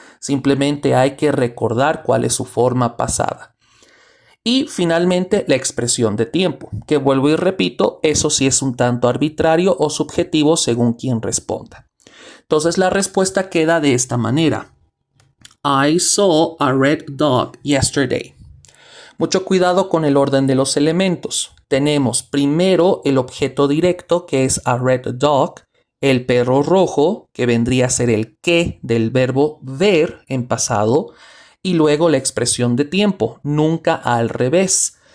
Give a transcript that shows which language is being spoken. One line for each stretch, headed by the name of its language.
Spanish: Simplemente hay que recordar cuál es su forma pasada. Y finalmente la expresión de tiempo, que vuelvo y repito, eso sí es un tanto arbitrario o subjetivo según quien responda. Entonces la respuesta queda de esta manera.
English: I saw a red dog yesterday.
Spanish: Mucho cuidado con el orden de los elementos. Tenemos primero el objeto directo, que es
English: a red dog,
Spanish: el perro rojo, que vendría a ser el que del verbo ver en pasado, y luego la expresión de tiempo, nunca al revés.